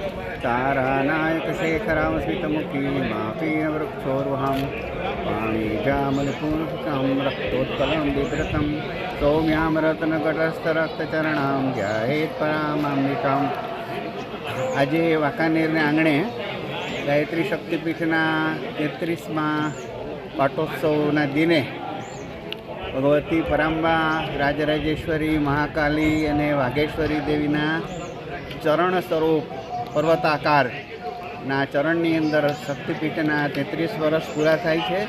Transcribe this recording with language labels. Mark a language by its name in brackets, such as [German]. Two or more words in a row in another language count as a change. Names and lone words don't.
[Sanskrit] तारानायकशेखरामस्मितमुखी मापीनवृक्षोर्वहां पाणिजामलपूर्णं रक्तोत्कलं बिभ्रतं सौम्यामरत्नकटस्थरक्तचरणां ध्यायेत् परामामृताम्. [Gujarati] આજે વાંકાનેરના આંગણે ગાયત્રી શક્તિપીઠના 33મા પાટોત્સવના દિને ભગવતી પરાંબા, રાજરાજેશ્વરી, મહાકાલી અને વાઘેશ્વરી દેવીના ચરણ સ્વરૂપ પર્વતાકારના ચરણની અંદર શક્તિપીઠના 33 વર્ષ પૂરા થાય છે.